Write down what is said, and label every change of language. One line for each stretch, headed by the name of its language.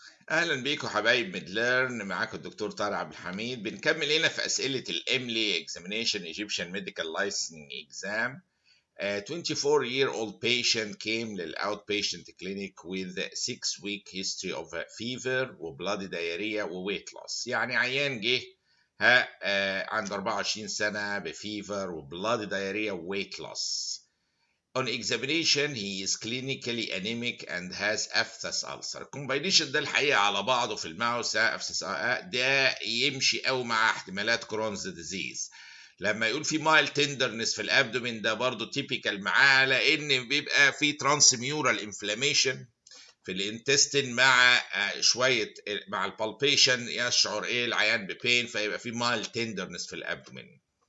Arabic: اهلا بيكم حبايب ميدليرن. معاكم الدكتور طارق عبد الحميد. بنكمل هنا في اسئله الاملي examination Egyptian medical licensing exam.
English: 24-year-old patient came للاوتبيشنت clinic with 6-week history of fever وبلادي diarrhea وweight loss.
Arabic: يعني عيان جه عنده 24 سنه بفيفر وبلادي diarrhea وweight loss.
English: On examination he is clinically anemic and has aphthous ulcer.
Arabic: الكومباينيشن ده الحقيقه على بعضه في الماوس aphthous ده يمشي قوي مع احتمالات كرونز ديزيز. لما يقول في مايل تندرنس في الابدومين ده برضه تيبيكال معاه، لان بيبقى في ترانسميورال انفلاميشن في الانتستين مع شويه مع البالبيشن يشعر العيان ببين، فيبقى في مايل تندرنس في الابدومين.